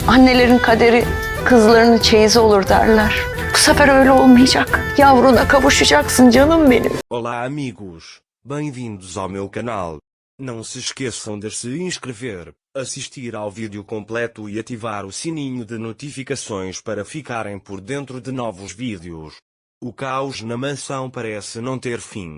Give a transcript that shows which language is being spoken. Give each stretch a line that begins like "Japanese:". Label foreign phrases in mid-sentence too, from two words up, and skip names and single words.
Turkish: Annelerin kaderi kızlarının çeyizi olur derler. Bu sefer öyle olmayacak. Yavruna kavuşacaksın canım benim.
Portuguese: Olá amigos, bem-vindos ao meu canal. Não se esqueçam de se inscrever, assistir ao vídeo completo e ativar o sininho de notificações para ficarem por dentro de novos vídeos. O caos na mansão parece não ter fim.